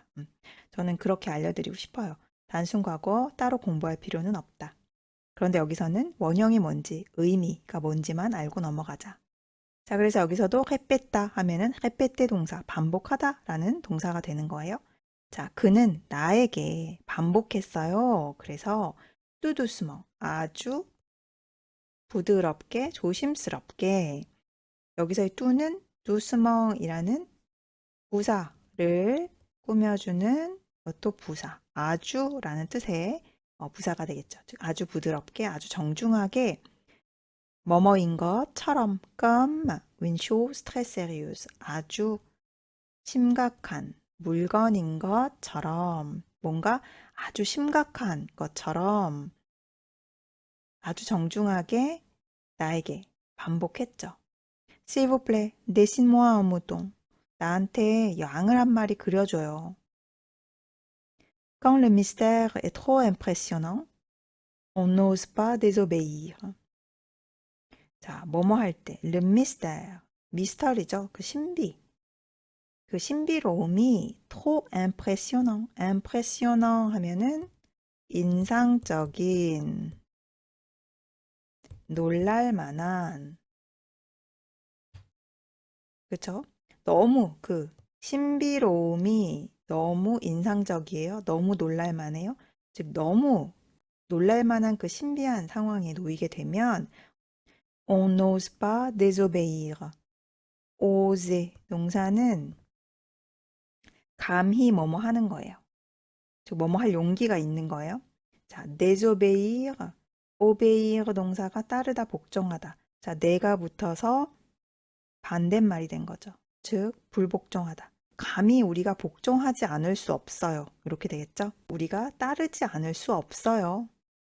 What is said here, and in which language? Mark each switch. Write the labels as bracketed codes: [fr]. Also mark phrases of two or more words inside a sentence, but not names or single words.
[ko] 저는 그렇게 알려드리고 싶어요. 단순과거 따로 공부할 필요는 없다. 그런데 여기서는 원형이 뭔지, 의미가 뭔지만 알고 넘어가자. 자, 그래서 여기서도 repe다 하면은 repete 동사, 반복하다 라는 동사가 되는 거예요. 자, 그는 나에게 반복했어요. [fr] 그래서 tout doucement, [ko] 아주 부드럽게, 조심스럽게. 여기서의 tout는 doucement이라는 부사를 꾸며주는 또 부사, 아주라는 뜻의 부사가 되겠죠. 즉, 아주 부드럽게, 아주 정중하게 뭐뭐인 것처럼 [fr] comme une chose très sérieuse [ko] 아주 심각한 물건인 것처럼 뭔가 아주 심각한 것처럼 아주 정중하게 나에게 반복했죠. [fr] S'il vous plaît, dessine-moi un mouton. [ko] 나한테 양을 한 마리 그려줘요. [fr] Quand le mystère est trop impressionnant, on n'ose pas désobéir. [ko] 자, 뭐뭐 할 때, [fr] le mystère, [ko] 미스터리죠. 그 신비. 그 신비로움이 [fr] trop impressionnant, [ko] impressionnant 하면은 인상적인, 놀랄만한, 그쵸? 너무 그 신비로움이 너무 인상적이에요. 너무 놀랄만해요. 즉 너무 놀랄만한 그 신비한 상황에 놓이게 되면 [fr] on n'ose pas désobéir. [ko] oser 동사는 감히 뭐뭐 하는 거예요. 즉 뭐뭐 할 용기가 있는 거예요. 자, désobéir, obéir 동사가 따르다, 복종하다. 자, 내가 붙어서 반대말이 된 거죠. 즉 불복종하다. 감히 우리가 복종하지 않을 수 없어요. 이렇게 되겠죠? 우리가 따르지 않을 수 없어요.